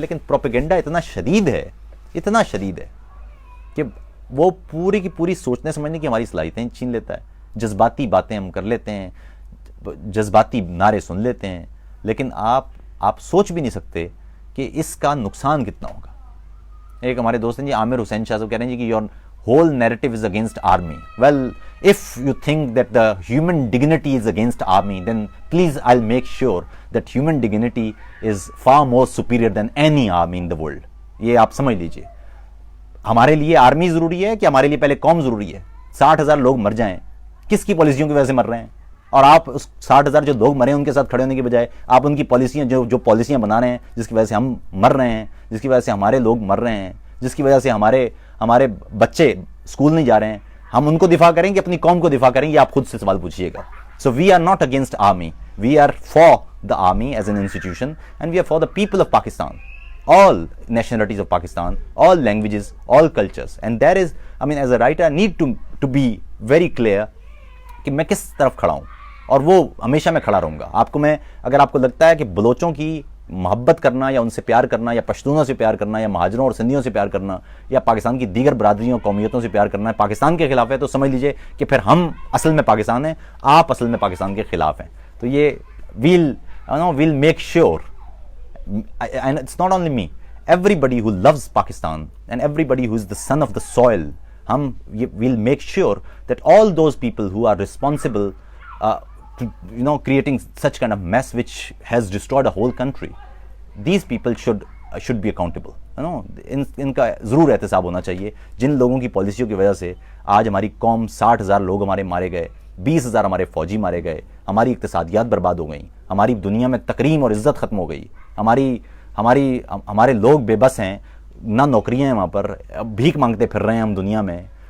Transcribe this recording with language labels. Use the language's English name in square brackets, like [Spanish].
[Urdu] لیکن پروپیگنڈا اتنا شدید ہے کہ وہ پوری کی پوری سوچنے سمجھنے کی ہماری صلاحیتیں چھین لیتا ہے. جذباتی باتیں ہم کر لیتے ہیں, جذباتی نعرے سن لیتے ہیں, لیکن آپ سوچ بھی نہیں سکتے کہ اس کا نقصان کتنا ہوگا. ایک ہمارے دوست ہیں جی, عامر حسین شاہ صاحب کہہ رہے ہیں جی کہ [English] Your whole narrative is against army. Well, if you think that the human dignity is against army, then please I'll make sure that human dignity is far more superior than any army in the world. [Urdu] یہ آپ سمجھ لیجئے. ہمارے لیے army ضروری ہے کہ ہمارے لیے پہلے قوم ضروری ہے؟ 60,000 لوگ مر جائیں، کس کی پالیسیوں کی وجہ سے مر رہے ہیں؟ اور آپ اس 60,000 جو لوگ مرے ہیں ان کے ساتھ کھڑے ہونے کی بجائے آپ ان کی پالیسیاں جو پالیسیاں بنا رہے ہیں، جس کی وجہ سے ہم مر رہے ہیں، جس کی وجہ سے ہمارے لوگ مر رہے ہیں، جس کی وجہ سے ہمارے بچے اسکول نہیں جا رہے ہیں، ہم ان کو دفاع کریں گے اپنی قوم کو دفاع کریں گے؟ آپ خود سے سوال پوچھیے گا. [English] So we are not against army, we are for the army as an institution and we are for the people of Pakistan. All nationalities of Pakistan, all languages, all cultures, and that is, I mean, as a writer, I need to be very clear [Urdu] کہ میں کس طرف کھڑا ہوں، اور وہ ہمیشہ میں کھڑا رہوں گا. اگر آپ کو لگتا ہے کہ بلوچوں کی محبت کرنا یا ان سے پیار کرنا یا پشتونوں سے پیار کرنا یا مہاجروں اور سندھیوں سے پیار کرنا یا پاکستان کی دیگر برادریوں قومیتوں سے پیار کرنا ہے پاکستان کے خلاف ہے، تو سمجھ لیجئے کہ پھر ہم اصل میں پاکستان ہیں، آپ اصل میں پاکستان کے خلاف ہیں. تو یہ [English] we'll make sure, and it's not only me, everybody who loves Pakistan and everybody who is the son of the soil, we'll make sure that all those people who are responsible to creating such kind of mess which has destroyed a whole country, these people should be accountable. [Urdu] ان کا ضرور احتساب ہونا چاہیے. جن لوگوں کی پالیسیوں کی وجہ سے آج ہماری قوم 60,000 لوگ ہمارے مارے گئے، 20,000 ہمارے فوجی مارے گئے، ہماری اقتصادیات برباد ہو گئیں، ہماری دنیا میں تکریم اور عزت ختم ہو گئی، ہمارے لوگ بے بس ہیں، نہ نوکریاں ہیں وہاں پر، بھیک مانگتے پھر رہے ہیں ہم دنیا میں.